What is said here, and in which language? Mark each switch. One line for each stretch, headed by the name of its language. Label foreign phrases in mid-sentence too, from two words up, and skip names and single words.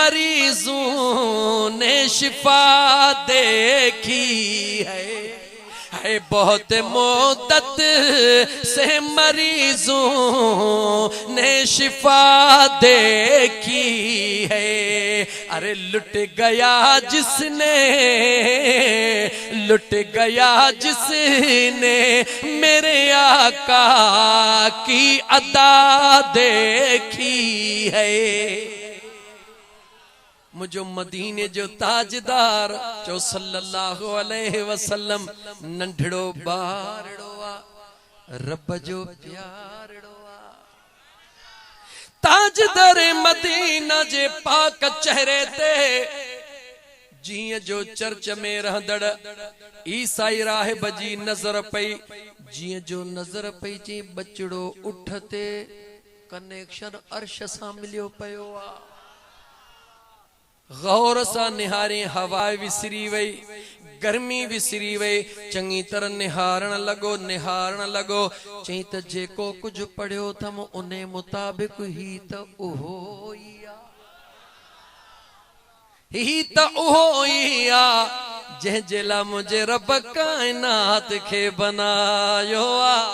Urdu: مریضوں نے شفا دیکھی ہے ہے بہت مدت سے مریضوں نے شفا دیکھی ہے. ارے لٹ گیا جس نے میرے آقا کی ادا دیکھی ہے.
Sindhi: मुझो मदीने जो ताजदार जो
Arabic: صلى الله عليه وسلم
Sindhi: नंढड़ो बारड़ो आ रब जो प्यारड़ो आ। ताजदार मदीना जे पाक चेहरे ते जीअं जो चर्च में रहंदड़ ईसाई राहिब जी नजर पई, जीअं जो नजर पई जी बचड़ो उठते कनेक्शन अर्श सां मिलियो पियो आ। गौर सा निहारे हवा विसरी वई, गर्मी विसरी वई, चंगी तरह निहारण लगो चई त जेको कुछ पढ़ियो थम उन मुताबिक ही त उहो ई आ जंहिं जे लाइ मुंहिंजे रब काइनात खे बनायो आ।